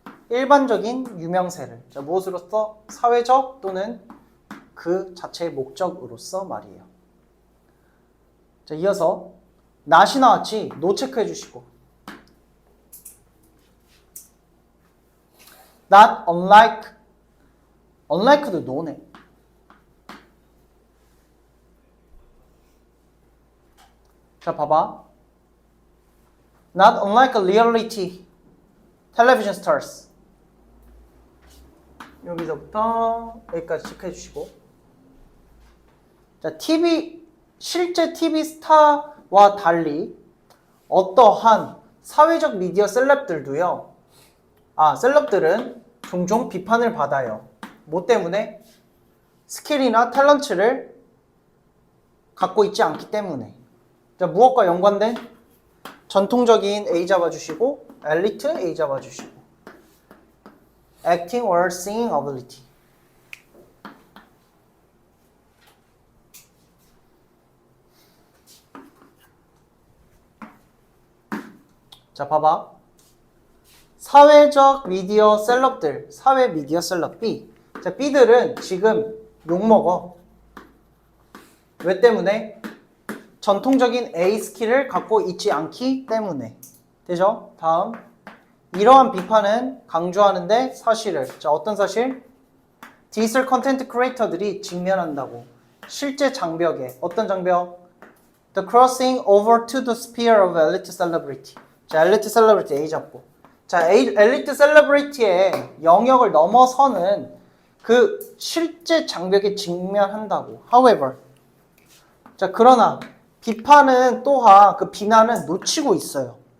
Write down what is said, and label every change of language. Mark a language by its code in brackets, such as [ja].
[ko] 일반적인 유명세를. 자, 무엇으로서? 사회적 또는 그 자체의 목적으로서 말이에요. 자, 이어서 not이 나왔지? no 체크해 주시고. [en] not unlike. [ko] unlike도 no네. 자, 봐봐. [en] not unlike a reality. television stars. [ko] 여기서부터 여기까지 체크해 주시고. 자, 실제 TV 스타와 달리 어떠한 사회적 미디어 셀럽들도요. 셀럽들은 종종 비판을 받아요. 뭐 때문에? 스킬이나 탤런트를 갖고 있지 않기 때문에. 자, 무엇과 연관된? 전통적인 A 잡아주시고, 엘리트 A 잡아주시고, [en] acting or singing ability. [ko] 자, 봐봐. 사회적 미디어 셀럽들, 사회 미디어 셀럽 B. 자, B들은 지금 욕먹어. 왜 때문에? 전통적인 A 스킬을 갖고 있지 않기 때문에. 되죠? 다음. 이러한 비판은 강조하는데 사실을. 자, 어떤 사실? 디지털 컨텐트 크리에이터들이 직면한다고. 실제 장벽에. 어떤 장벽? [en] The crossing over to the sphere of elite celebrity. [ko] 자, 엘리트 셀러브리티 A 잡고. 자, 엘리트 셀러브리티의 영역을 넘어서는 그 실제 장벽에 직면한다고. [en] However. [ko] 자, 그러나 비판은 또한 그 비난은 놓치고 있어요.